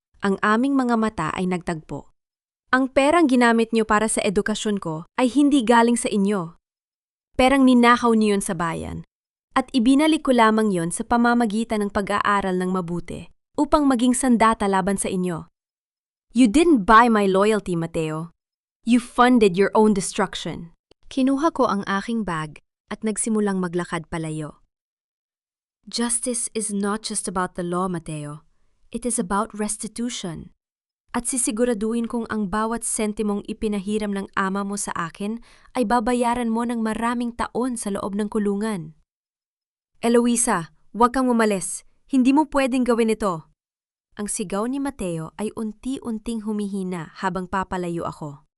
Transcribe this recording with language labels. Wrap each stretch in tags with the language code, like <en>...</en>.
<tl>Ang aming mga mata ay nagtagpo. Ang perang ginamit niyo para sa edukasyon ko ay hindi galing sa inyo. Perang ninakaw niyo yun sa bayan. At ibinalik ko lamang yon sa pamamagitan ng pag-aaral ng mabuti upang maging sandata laban sa inyo.</tl> <en>You didn't buy my loyalty, Mateo. You funded your own destruction.</en> <tl>Kinuha ko ang aking bag at nagsimulang maglakad palayo.</tl> <en>Justice is not just about the law, Mateo. It is about restitution.</en> <tl>At sisiguraduhin kong ang bawat sentimong ipinahiram ng ama mo sa akin ay babayaran mo ng maraming taon sa loob ng kulungan. Eloisa, huwag kang umalis. Hindi mo pwedeng gawin ito. Ang sigaw ni Mateo ay unti-unting humihina habang papalayo ako.</tl>